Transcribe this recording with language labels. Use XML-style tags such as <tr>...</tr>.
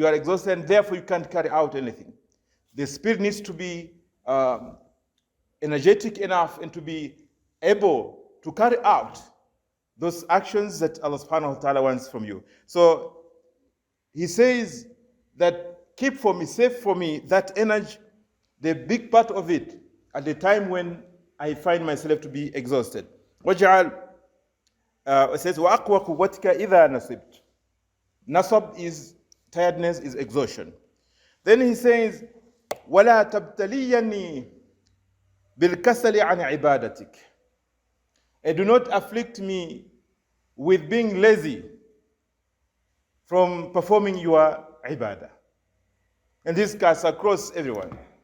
<en>You are exhausted and therefore you can't carry out anything. The spirit needs to be energetic enough and to be able to carry out those actions that Allah subhanahu wa ta'ala wants from you. So He says that keep for me, save for me that energy, the big part of it, at the time when I find myself to be exhausted.</en> <ar>وَجَعَلْ</ar> <en>it says,</en> <ar>وَأَقْوَى قُوَّتِكَ إِذَا نَصِبْتَ.</ar> <en>Nasab is tiredness, is exhaustion. Then he says,</en> <ar>وَلَا تَبْتَلِيَنِي بِالْكَسَلِ عَنْ عِبَادَتِكَ.</ar> <en>And do not afflict me with being lazy from performing your ibadah. And this cuts across everyone.</en>